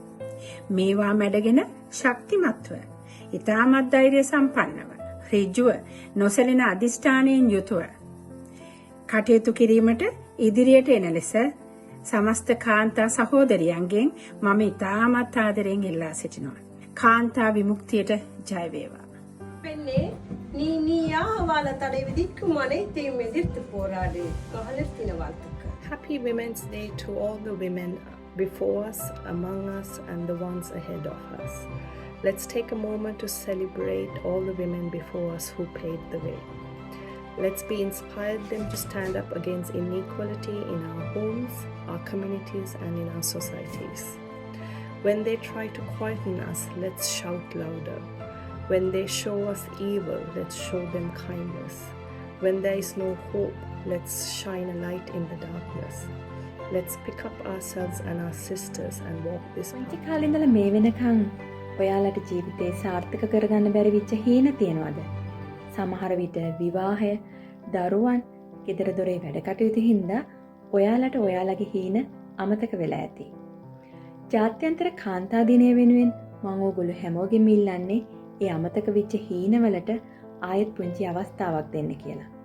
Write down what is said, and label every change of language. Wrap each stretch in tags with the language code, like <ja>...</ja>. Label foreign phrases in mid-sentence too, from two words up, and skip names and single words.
<si>මේවා මැඩගෙන ශක්තිමත්ව, ඊටමත් ධෛර්ය සම්පන්නව, ඍජුව, නොසැලෙන අධිෂ්ඨානයෙන් යුතුව කටයුතු කිරීමට ඉදිරියට එන ලෙස සමස්ත කාන්තා සහෝදරියන්ගෙන් මම ඉතාමත් ආදරයෙන් ඉල්ලා සිටිනවා. කාන්තා විමුක්තියට ජය වේවා.</si> <ta>பெண்ணே நீயாக வாழ தடை விதிக்கும் அனைத்தையும் எதிர்த்து போராடு. மகளிர்தின வாழ்த்துக்கள்.</ta> <en>Happy Women's Day to all the women before us, among us, and the ones ahead of us. Let's take a moment to celebrate all the women before us who paved the way. Let's be inspired them to stand up against inequality in our homes, our communities, and in our societies. When they try to quieten us, let's shout louder. When they show us evil, let's show them kindness. When there is no hope, let's shine a light in the darkness. Let's pick up ourselves and our sisters and walk this path.</en> <si>පුංචි කාලේ ඉඳලා මේ වෙනකන් ඔයාලට ජීවිතේ සාර්ථක කරගන්න බැරි වෙච්ච හීන තියනවාද? සමහර විට විවාහය, දරුවන්, ගෙදර දොරේ වැඩ කටයුතු හින්දා ඔයාලට ඔයාලගේ හීන අමතක වෙලා ඇති. ජාත්‍යන්තර කාන්තා දිනය වෙනුවෙන් මම ඕගොල්ලෝ හැමෝගෙම ඉල්ලන්නේ ඒ අමතක වෙච්ච හීනවලට ආයෙත් පුංචි අවස්ථාවක් දෙන්න කියලා.</si>